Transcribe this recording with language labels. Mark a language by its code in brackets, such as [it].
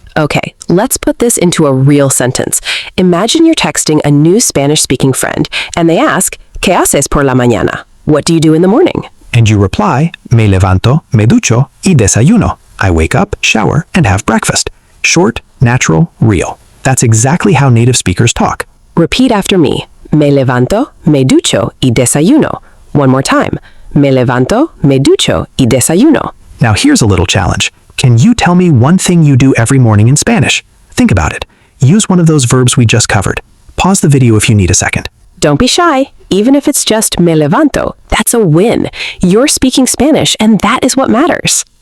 [en] Okay, let's put this into a real sentence. Imagine you're texting a new Spanish-speaking friend, and they ask, [es] ¿Qué haces por la mañana? [en] What do you do in the morning? And you reply, [es] me levanto, me ducho y desayuno. [en] I wake up, shower, and have breakfast. Short, natural, real. That's exactly how native speakers talk. Repeat after me. [es] Me levanto, me ducho y desayuno. [en] One more time. [es] Me levanto, me ducho y desayuno. [en] Now here's a little challenge. Can you tell me one thing you do every morning in Spanish? Think about it. Use one of those verbs we just covered. Pause the video if you need a second. Don't be shy. Even if it's just [es] me levanto, [en] that's a win. You're speaking Spanish, and that is what matters.